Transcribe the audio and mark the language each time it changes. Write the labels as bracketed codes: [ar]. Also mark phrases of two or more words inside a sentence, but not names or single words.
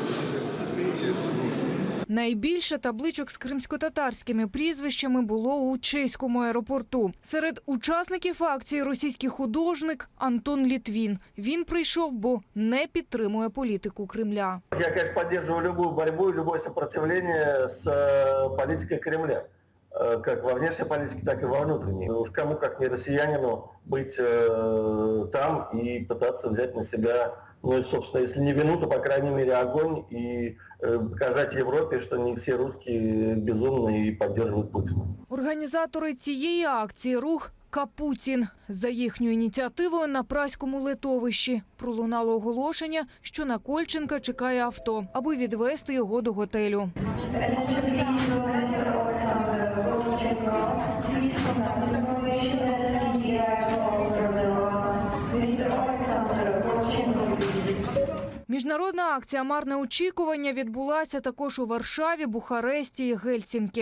[uk] Найбільше табличок з кримськотатарськими прізвищами було у чеському аеропорту. Серед учасників акції російський художник Антон Літвін. Він прийшов, бо не підтримує політику Кремля. Я, конечно, підтримую любую боротьбу і [ru] любое сопротивление [uk] з політикою Кремля. [ru] Как во внешней политике, так и во внутренней. Уж кому, как не россиянину, быть там и пытаться взять на себя, собственно, если не вину, то, по крайней мере, огонь и показать Европе, что не все русские безумны и поддерживают Путина. [uk] Організатори цієї акції – рух «Капутін». За їхньою ініціативою на Праському литовищі пролунало оголошення, що на Кольченка чекає авто, аби відвезти його до готелю. Міжнародна акція «Марне очікування» відбулася також у Варшаві, Бухаресті і Гельсінкі.